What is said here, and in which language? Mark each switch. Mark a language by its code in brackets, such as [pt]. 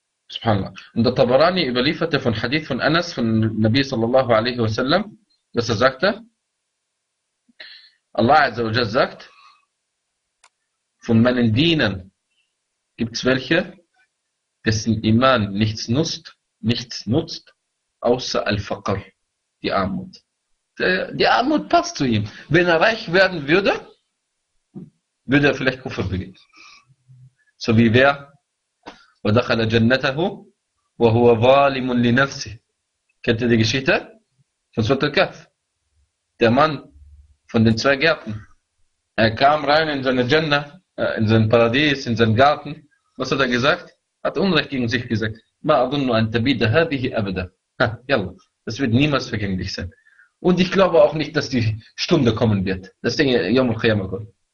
[de] Subhanallah. Und der Tabarani überlieferte von Hadith von Anas, von Nabi sallallahu alaihi wa sallam, dass er sagte, Allah Azza wa Jal sagt, von meinen Dienern gibt es welche, dessen Iman nichts nutzt, außer Al-Faqr, die Armut. Die Armut passt zu ihm. Wenn er reich werden würde, würde er vielleicht Kufr begehen. So wie wer? [ar] وَدَخَلَ جَنَّتَهُ وَهُوَ ظَالِمٌ لِنَفْسِهِ [de] Kennt ihr die Geschichte? Von Surat al-Kahf. Der Mann von den zwei Gärten. Er kam rein in seine Jannah, in sein Paradies, in seinen Garten. Was hat er gesagt? Hat Unrecht gegen sich gesagt. [ar] مَا أَظُنُّ أَنْ تَبِيدَ هَذِهِ أَبَدًا [de] Ja, das wird niemals vergänglich sein. Und ich glaube auch nicht, dass die Stunde kommen wird. Das Ding, Yom Kiyamah.